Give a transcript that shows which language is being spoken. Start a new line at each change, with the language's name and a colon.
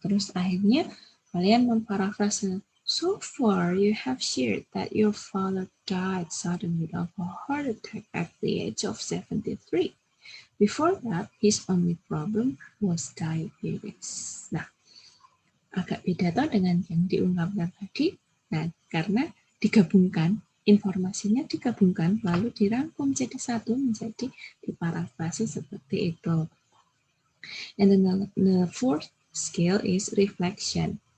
Indonesian: Terus akhirnya kalian memparafrase,
English: so far you have shared that your father died suddenly of a heart attack at the age of 73. Before that, his only problem was diabetes.
Indonesian: Nah, agak beda toh dengan yang diungkapkan tadi. Nah, karena digabungkan, informasinya digabungkan, lalu dirangkum jadi satu, menjadi diparafrase seperti itu.
English: And then the fourth skill is reflection.